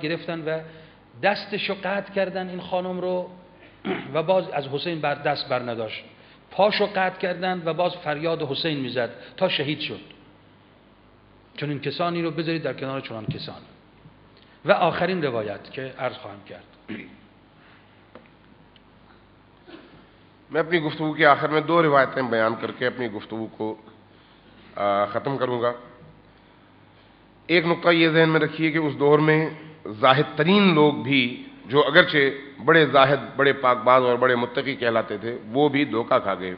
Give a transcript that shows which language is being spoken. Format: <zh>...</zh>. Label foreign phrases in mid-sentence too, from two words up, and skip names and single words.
<fa>گرفتن و دستشو قطع کردن این خانم رو و باز از حسین دست بر نداشت، پاشو قطع کردن و باز فریاد حسین میزد تا شهید شد. چون این کسانی رو بذارید در کنار چنان کسانی. و آخرین روایت که عرض خواهم کرد.</fa> <ur>میں اپنی گفتگو کے آخر میں 2 روایتیں بیان کرکے اپنی گفتگو کو ختم کروں گا. ایک نکتہ یہ ذہن میں رکھیے کہ اس دور میں زاہد ترین لوگ بھی، جو اگرچہ بڑے زاہد، بڑے پاکباز اور بڑے متقی کہلاتے تھے، وہ بھی دھوکا کھا گئے.</ur>